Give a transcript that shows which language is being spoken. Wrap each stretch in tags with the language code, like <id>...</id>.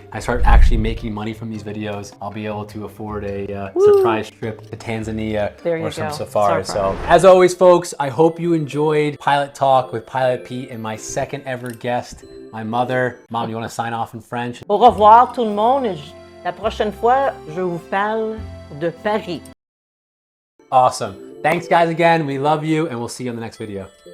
<en>I start actually making money from these videos. I'll be able to afford a surprise trip to Tanzania or some safari. So as always, folks, I hope you enjoyed Pilot Talk with Pilot Pete and my second ever guest, my mother. Mom, you want to sign off in French?</en> <fr>Au revoir tout le monde. La prochaine fois, je vous parle de Paris.</fr> <en>Awesome. Thanks guys again. We love you and we'll see you on the next video.</en>